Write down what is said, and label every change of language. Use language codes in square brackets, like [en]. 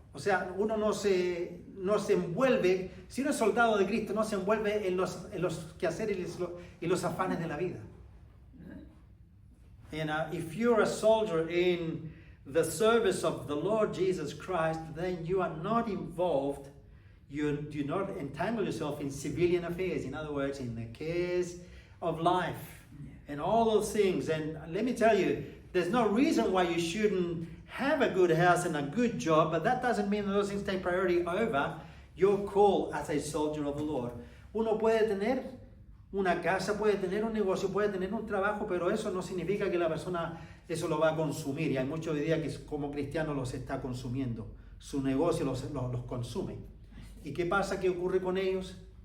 [es] O sea, uno no se envuelve, si uno es soldado de Cristo, no se envuelve en los quehaceres y los afanes de la vida. [en] And if you're a soldier in the service of the Lord Jesus Christ, then you are not involved, you do not entangle yourself in civilian affairs, in other words, in the cares of life and all those things. And let me tell you, there's no reason why you shouldn't have a good house and a good job, but that doesn't mean that those things take priority over your call as a soldier of the Lord. [es] Uno puede tener una casa, puede tener un negocio, puede tener un trabajo, pero eso no significa que la persona eso lo va a consumir. Y hay muchos hoy día que como cristiano los está consumiendo. Su negocio los consume. ¿Y qué pasa? ¿Qué ocurre con ellos?